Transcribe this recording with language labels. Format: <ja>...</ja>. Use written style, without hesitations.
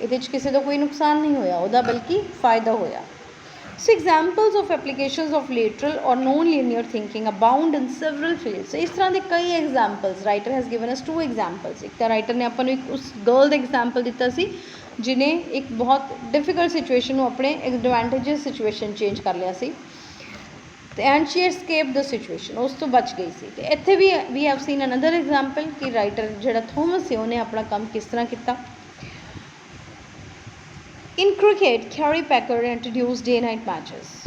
<pa>ਇਹਦੇ 'ਚ ਕਿਸੇ ਦਾ ਕੋਈ ਨੁਕਸਾਨ ਨਹੀਂ ਹੋਇਆ ਉਹਦਾ ਬਲਕਿ ਫਾਇਦਾ ਹੋਇਆ.</pa> <en>So examples of applications of lateral or non-linear thinking abound in several fields.</en> <pa>So ਇਸ ਤਰ੍ਹਾਂ ਦੇ ਕਈ examples</pa> <en>writer has given us 2 examples.</en> <pa>ਇੱਕ ਤਾਂ ਰਾਈਟਰ ਨੇ ਆਪਾਂ ਨੂੰ ਇੱਕ ਉਸ ਗਰਲ ਦਾ ਐਗਜ਼ਾਮਪਲ ਦਿੱਤਾ ਸੀ ਜਿਹਨੇ ਇੱਕ ਬਹੁਤ ਡਿਫਿਕਲਟ ਸਿਚੁਏਸ਼ਨ ਨੂੰ ਆਪਣੇ ਐਡਵਾਂਟੇਜਸ ਸਿਚੁਏਸ਼ਨ ਚੇਂਜ ਕਰ ਲਿਆ ਸੀ</pa> <en>and she escaped the situation</en> <pa>ਉਸ ਤੋਂ ਬਚ ਗਈ ਸੀ. ਅਤੇ ਇੱਥੇ ਵੀ</pa> <en>we have seen another example</en> <pa>ਕਿ ਰਾਈਟਰ ਜਿਹੜਾ ਥੋਮਸ ਸੀ ਉਹਨੇ ਆਪਣਾ ਕੰਮ ਕਿਸ ਤਰ੍ਹਾਂ ਕੀਤਾ.</pa> <en>In cricket, Kerry Packer introduced day-night matches.</en>